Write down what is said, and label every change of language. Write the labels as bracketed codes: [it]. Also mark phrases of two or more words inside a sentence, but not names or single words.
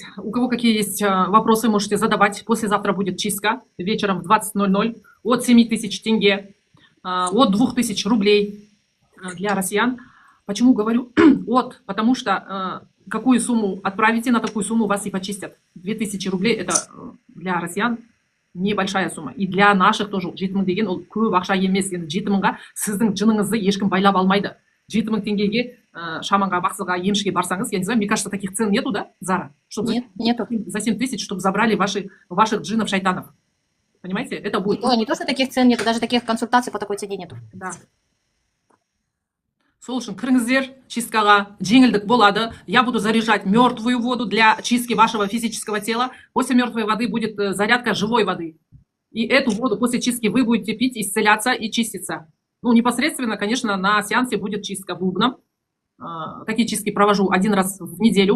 [ru] У кого какие есть вопросы, можете задавать. Послезавтра будет чистка вечером в 20:00 от 7000 тенге, от 2000 рублей для россиян. Почему говорю от? Потому что какую сумму отправите, на такую сумму вас и почистят. 2000 рублей это для россиян небольшая сумма. И для наших тоже. [kk] 7000 деген ол көп ақша емес. Енді 7000-ға сіздің жыныңызды ешкім байлап алмайды. 7000 теңгеге шаманға, бақсыға, емшіге барсаңыз, [ru] я не знаю, мне кажется, таких цен нету, да, Зара? Нет, нету. За 7000, чтобы забрали ваших джинов, шайтанов. Понимаете? Это будет. Не то, что таких цен нету, даже таких консультаций по такой цене нету. Да. [kk] Сол үшін кіріңіздер чисткаға, жеңілдік болады. [ru] Я буду заряжать мертвую воду для чистки вашего физического тела. После мертвой воды будет зарядка живой воды. И эту воду после чистки вы будете пить, исцеляться и чиститься. Ну, непосредственно, конечно, на сеансе будет чистка бубном. Такие чистки провожу 1 раз в неделю.